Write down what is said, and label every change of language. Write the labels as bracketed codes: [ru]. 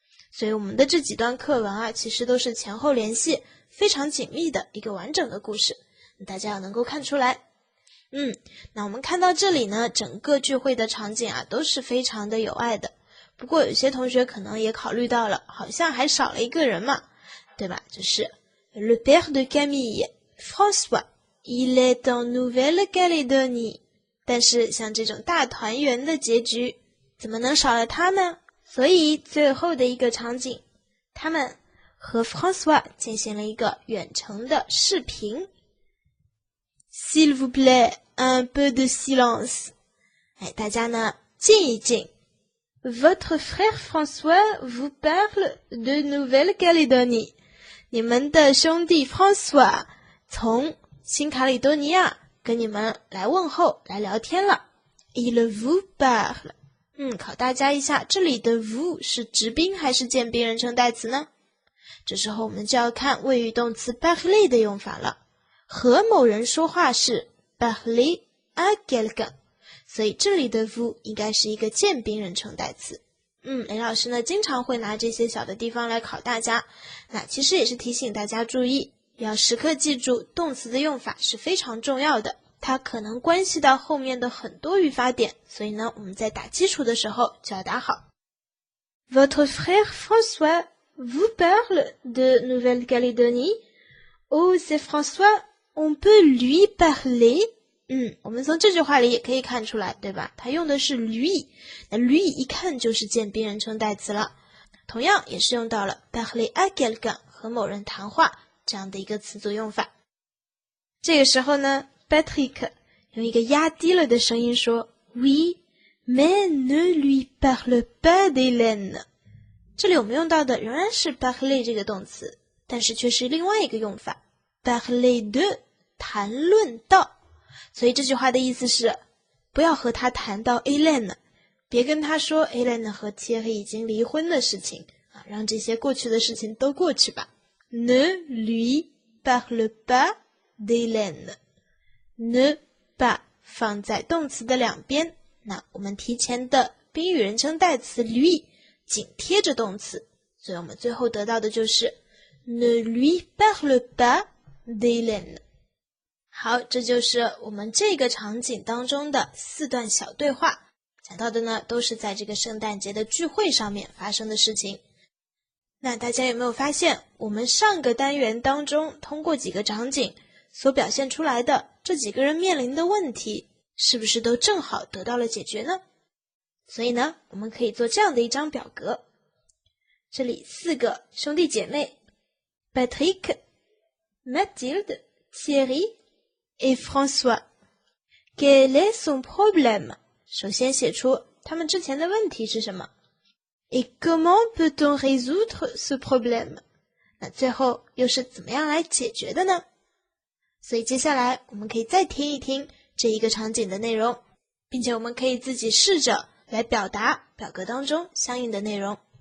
[zh] 所以我们的这几段课文其实都是前后联系非常紧密的一个完整的故事，大家要能够看出来。那我们看到这里呢，整个聚会的场景都是非常的有爱的。不过有些同学可能也考虑到了，好像还少了一个人嘛，对吧？就是 [fr] le père de Camille， François, il est en Nouvelle-Calédonie. [zh] 但是像这种大团圆的结局，怎么能少了他呢？所以最后的一个场景，他们和 François 进行了一个远程的视频。 [fr] S'il vous plaît, un peu de silence. [zh] 大家呢静一静。 [fr] Votre frère François vous parle de Nouvelle-Calédonie. [zh] 你们的兄弟 François 从新卡里多尼亚跟你们来问候来聊天了。 [fr] Il vous parle. [zh] 考大家一下，这里的 vous 是直宾还是渐宾人称代词呢？这时候我们就要看谓语动词 parler 的用法了。和某人说话是 [fr] parler à quelqu'un， [zh] 所以这里的 vous 应该是一个渐宾人称代词。雷老师呢经常会拿这些小的地方来考大家，那其实也是提醒大家注意，要时刻记住动词的用法是非常重要的，它可能关系到后面的很多语法点，所以呢我们在打基础的时候就要打好。 [fr] Votre frère François vous parle de Nouvelle-Calédonie? Oh, c'est François, on peut lui parler? [zh] 我们从这句话里也可以看出来，对吧？它用的是 lui， 那 lui 一看就是渐宾人称代词了，同样也是用到了 [fr] parler à quelqu'un [zh] 和某人谈话这样的一个词组用法。这个时候呢 Patrick 用一个压低了的声音说 [fr] Oui, mais ne lui parle pas d'Hélène。 [zh] 这里我们用到的仍然是 parler 这个动词，但是却是另外一个用法 [fr] parler de [zh] 谈论到，所以这句话的意思是不要和他谈到 Hélène， 别跟他说 Hélène 和 Thierry 已经离婚的事情，让这些过去的事情都过去吧。 [fr] Ne lui parle pas d'Hélène. [zh] Ne pas 放在动词的两边，那我们提前的宾语人称代词 lui 紧贴着动词，所以我们最后得到的就是 [fr] Ne lui parle pas d'Hélène。 [zh] 好，这就是我们这个场景当中的4段小对话，讲到的呢都是在这个圣诞节的聚会上面发生的事情。那大家有没有发现，我们上个单元当中通过几个场景所表现出来的这几个人面临的问题，是不是都正好得到了解决呢？所以呢，我们可以做这样的一张表格，这里4个兄弟姐妹 Patrick, Mathilde, Thierry et François. [fr] Quel est son problème? [zh] 首先写出他们之前的问题是什么。 [fr] Et comment peut-on résoudre ce problème? [zh] 那最后又是怎么样来解决的呢？所以接下来我们可以再听一听这一个场景的内容，并且我们可以自己试着来表达表格当中相应的内容。